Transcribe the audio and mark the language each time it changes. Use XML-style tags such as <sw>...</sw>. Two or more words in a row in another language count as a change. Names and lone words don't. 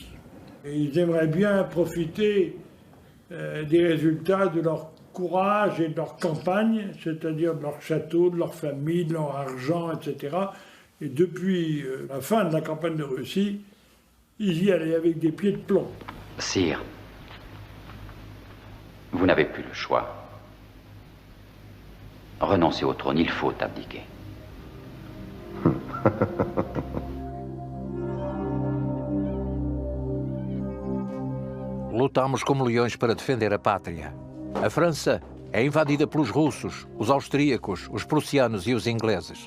<fr>Et ils aimeraient bien profiter des résultats de leur courage et de leur campagne, c'est-à-dire de leur château, de leur famille, de leur argent, etc. Et depuis la fin de la campagne de Russie, ils y allaient avec des pieds de plomb. Sire, vous n'avez plus le choix. Renoncez au trône, il faut abdiquer.</fr> <pt>Lutamos como leões para defender a pátria. A França é invadida pelos russos, os austríacos, os prussianos e os ingleses.</pt>